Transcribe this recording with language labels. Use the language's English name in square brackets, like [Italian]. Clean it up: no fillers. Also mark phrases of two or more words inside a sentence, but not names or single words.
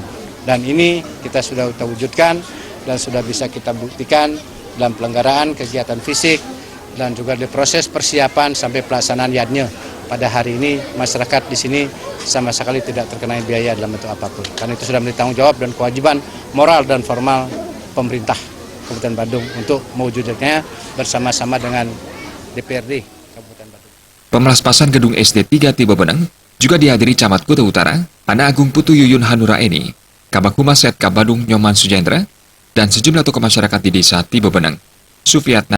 [Indonesian] Dan ini kita sudah wujudkan dan sudah bisa kita buktikan dalam pelanggaran kegiatan fisik dan juga di proses persiapan sampai pelaksanaan yadnya. Pada hari ini masyarakat di sini sama sekali tidak terkena biaya dalam bentuk apapun. Karena itu sudah menjadi tanggung jawab dan kewajiban moral dan formal pemerintah Kabupaten Badung untuk mewujudkannya bersama-sama dengan DPRD Kabupaten Badung. Pemelaspasan gedung SD 3 Tibu Beneng juga dihadiri Camat Kuta Utara, Anak Agung Putu Yuyun Hanuraeni, Kabak Humas Setka Badung Nyoman Sujendra, dan sejumlah tokoh masyarakat di Desa Tibu Beneng. Sufiatna